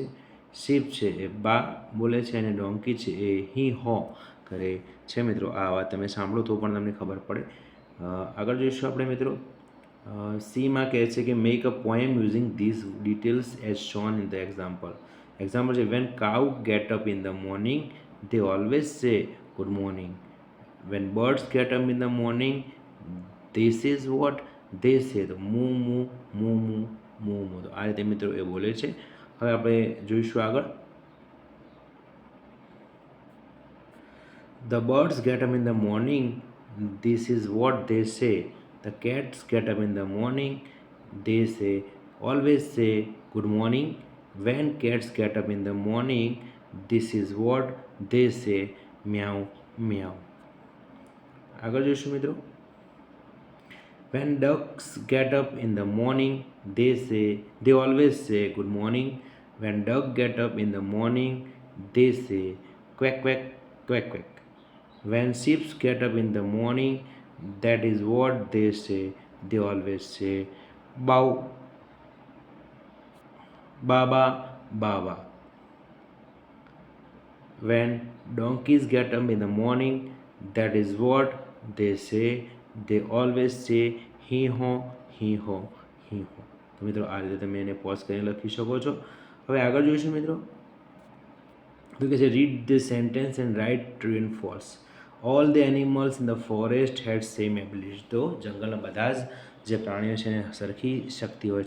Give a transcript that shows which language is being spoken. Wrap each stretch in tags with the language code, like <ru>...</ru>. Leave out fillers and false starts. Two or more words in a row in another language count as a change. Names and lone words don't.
<gu>શીપ છે એ બા બોલે છે અને ડોંકી છે એ હી હો કરે છે. મિત્રો આ વાત તમે સાંભળો તો પણ તમને ખબર પડે. આગળ જોઈશું આપણે મિત્રો. સીમાં કહે છે કે</gu> <en>make a poem using these details as shown in the example. એક્ઝામ્પલ છે when cow get up in the morning they always say good morning. When birds get up in the morning, this is what they say.</en> <gu>તો મૂ મૂ મૂ મૂ મૂ મૂ. તો આ રીતે મિત્રો એ બોલે છે. હવે આપણે જોઈશું આગળ.</gu> <en>The birds get up in the morning, this is what they say. The cats get up in the morning, they say always say good morning. When cats get up in the morning, this is what they say meow meow.</en> <gu>આગળ જોઈશું મિત્રો.</gu> <en>When ducks get up in the morning, they always say good morning. When duck get up in the morning, they say quack quack quack quack. When sheep get up in the morning, that is what they say. They always say bow baba baba. When donkeys get up in the morning, that is what they say. They always say hee ho hee ho hee ho.</en> <gu>તો મિત્રો આ રીતે તમે એને પોઝ કરીને લખી શકો છો. હવે આગળ જોઈશું મિત્રો. તો કે છે</gu> <en>read the sentence and write true and false. all the animals in the forest had same ability.</en> <gu>તો જંગલના બધા જ જે પ્રાણીઓ છે એને સરખી શક્તિ હોય છે.</gu>